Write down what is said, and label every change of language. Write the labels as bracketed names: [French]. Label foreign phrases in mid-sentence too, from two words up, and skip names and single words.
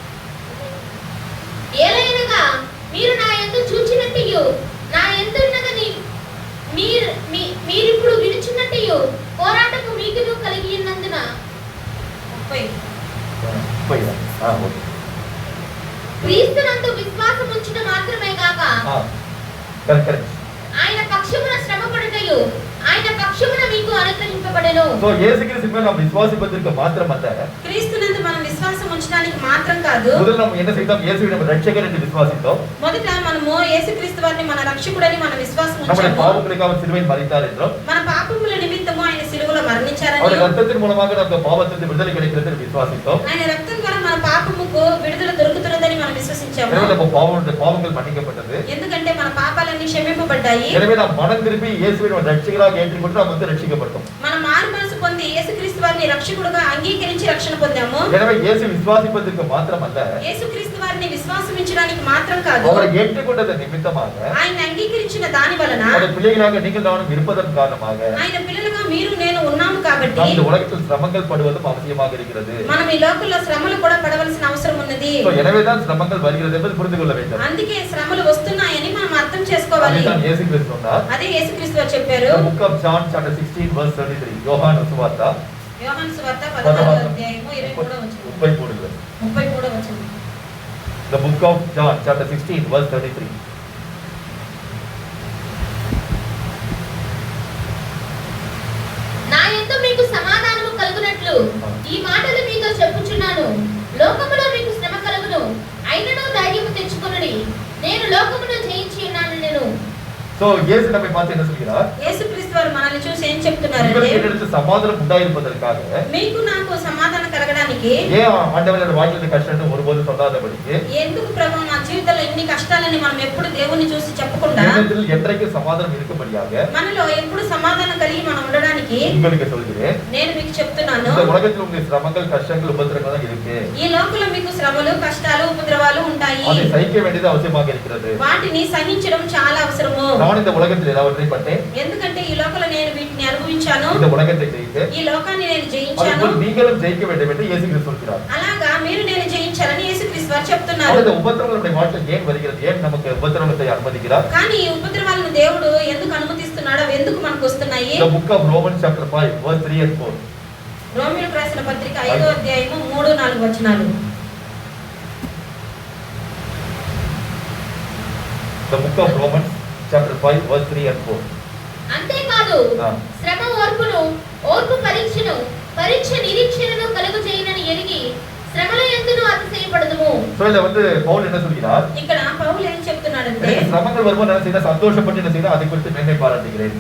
[Telugu] ఏలైనగా మీరు నా యందు చూచినట్టియు నా యందున్నదని మీరిప్పుడు వినుచున్నట్టియు పోరాటము మీకును కలిగి ఉన్నందున 30. ఓకే. క్రీస్తునందు విశ్వాసం ఉంచుట మాత్రమే గాక కరెక్ట్. ఆయన పక్షమున శ్రమపడుటయు ఆయన పక్షమున మీకు అనుగ్రహింపబడెను. [Tamil] సో యేసుక్రీస్తు மேல் நாம் விசுவாசிப்பதற்கு மாத்திரமல்ல, [Telugu] క్రీస్తునందు మనం విశ్వాసం ఉంచడానికి మాత్రం కాదు, [Tamil] முதல்ல நம்ம என்ன செய்தோம்? இயேசுவை நம்ம ரட்சகர் என்று விசுவாசித்தோம். [Telugu] మొదట మనము యేసుక్రీస్తు వారిని మన రక్షకుడని మన విశ్వాసం [Tamil] நம்முடைய [Telugu] ఉంచాము. [Tamil] பாவங்களுக்காக அவர் சிலுவையில் மரித்தார் என்றோம். [Telugu] మన పాపముల నిమిత్తము ఆయన సిలువలో మరణించారని, [Tamil] அவருடைய ரத்தத்தின் மூலமாக நமக்கு பாவத்திலிருந்து விடுதலை கிடைக்கிறது என்று விசுவாசித்தோம். [Telugu] ఆయన రక్తం ద్వారా మన పాపముకు విడుదల దొరుకుతున్నదని మనం విశ్వసించాము. [Tamil] எனவே நம்ம பாவங்கள் மன்னிக்கப்பட்டது. [Telugu] ఎందుకంటే మన పాపాలన్నీ క్షమింపబడ్డాయి. [Tamil] எனவே நாம் மனம் திரும்பி இயேசுவை நம்ம ரட்சகராக ஏற்றுக்கொண்டு நாம் வந்து ரட்சிக்கப்பட்டோம். [Telugu] మనం మారు మనసు పొంది యేసుక్రీస్తు వారిని రక్షకుడుగా అంగీకరించి రక్షణ పొందాము. [Tamil] எனவே இயேசு விசுவாசிப்பதற்கு மாத்திரமல்ல, [Telugu] యేసుక్రీస్తు వారిని విశ్వాసించడానికి మాత్రం కాదు, [Tamil] அவரை ஏற்றுக்கொண்டதன் நிமித்தமாக, [Telugu] ఆయన అంగీకరించిన దాని వలన, [Tamil] அவருடைய பிள்ளைகளாக நீங்கள் நானும் இருப்பதன் காரணமாக [Telugu] ఆయన పిల్లలుగా మీరు నేను ఉన్నాము కాబట్టి [Tamil] நாம் இந்த உலகத்தில் சிரமங்கள் படுவதும் அவசியமாக இருக்கிறது. [Telugu] మనం ఈ లోకంలో శ్రమలు కూడా పడవలసిన అవసరం ఉన్నది. [Tamil] எனவேதான் சிரமங்கள் வருகிறது என்பது புரிந்து கொள்ள வேண்டும். [Telugu] అందుకే శ్రమలు వస్తున్నాయని మనం అర్థం చేసుకోవాలి. [Tamil] அதுதான் இயேசு கிறிஸ்து சொன்னார். [Telugu] అదే యేసుక్రీస్తు వారు చెప్పారు. [English] The book of John chapter 16 verse 33. [Tamil] யோவான் சுவார்த்த [Telugu] యోహాను సువార్త 16వ అధ్యాయము 23వ వచనం. 33వ వచనం. [English] The book of John chapter 16 verse 33. [Telugu] నా యందు మీకు సమాధానము కలుగునట్లు ఈ మాటలు మీతో చెప్పుచున్నాను. లోకములో మీకు శ్రమ కలుగును, అయినను ధైర్యము తెచ్చుకొనుడి, నేను లోకమును జయించి ఉన్నాను. నేను [Tamil] So இயேசு நம்மை பார்த்து என்ன சொல்கிறார்? [Telugu] యేసుక్రీస్తు వారు మనల్ని చూసి ఏం చెప్తున్నారంటే, [Tamil] இவருக்கு சமாதானம் உண்டாயிருப்பதற்காக, [Telugu] మీకు నాకు సమాధానం కలగడానికి, [Tamil] ஏன் ஆண்டவருடைய வாழ்க்கையில கஷ்டத்தை ஒருபோதும் சொல்லாதபடிக்கு, [Telugu] ఎందుకు ప్రభువా మా జీవితంలో ఇన్ని కష్టాలని మనం ఎప్పుడు దేవుని చూసి చెప్పకుండా [Tamil] இதயத்தில் என்றைக்கு சமாதானம் இருக்கும்படியாக [Telugu] మనలో ఎప్పుడు సమాధానం కలిగి మనం ఉండడానికి [Tamil] உங்களுக்கு சொல்கிறேன். [Telugu] నేను మీకు చెప్తున్నాను. [Tamil] இந்த உலகத்தில் உங்களுக்கு சிரமங்கள், கஷ்டங்கள், உபத்திரங்கள் தான் இருக்கு. [Telugu] ఈ లోకంలో మీకు శ్రమలు, కష్టాలు, ఉపద్రవాలు ఉంటాయి. [Tamil] அதை సహిக்க வேண்டியது அவசியமாக இருக்கிறது. [Telugu] వాటిని సహించడం చాలా అవసరము. [Tamil] நான் இந்த உலகத்தில் ஏதாவது பட்டேன், [Telugu] ఎందుకంటే ఈ లోకంలో నేను వీటిని అనుభవించాను, [Tamil] இந்த உலகத்தை ஜெயித்து [Telugu] ఈ లోకాన్ని నేను జయించాను, [Tamil] அதுபோல் நீங்களும் ஜெயிக்க வேண்டும் என்று இயேசு கிறிஸ்து சொல்கிறார். [Telugu] అలాగా మీరు నేను జయించాలని యేసుక్రీస్తు వారు చెప్తున్నారు. [Tamil] அந்த உபத்திரவங்கள் நம்முடைய வாழ்க்கையில் ஏன் வருகிறது? ஏன் நமக்கு உபத்திரவத்தை அனுமதிக்கிறார்? [Telugu] కానీ ఈ ఉపద్రవాలను దేవుడు ఎందుకు అనుమతిస్తున్నాడు? అవి ఎందుకు మనకు వస్తున్నాయి? [English] The book of Romans chapter 5 verse 3 and 4. [Telugu] రోమీయులకు రాసిన పత్రిక 5వ అధ్యాయము 3-4 వచనాలు. [English] The book of Romans chapter 5 verse 3 and 4. [Telugu] అంతేకాదు శ్రమ ఓర్పును, ఓర్పు పరీక్షను, పరీక్ష నిరీక్షణను కలుగు చేయనని ఎరిగి శ్రమల యందును అతిశయపడదుము. [Tamil] சோ இத வந்து பவுல் என்ன சொல்கிறார்? [Telugu] ఇక్కడ పౌలు ఏం చెప్తున్నాడంటే [Tamil] శ్రమங்கள் வரும்போது நான் செய்த சந்தோஷப்பட்டு என்ன செய்த அதை குறித்து மேன்மை பாராட்டுகிறேன்.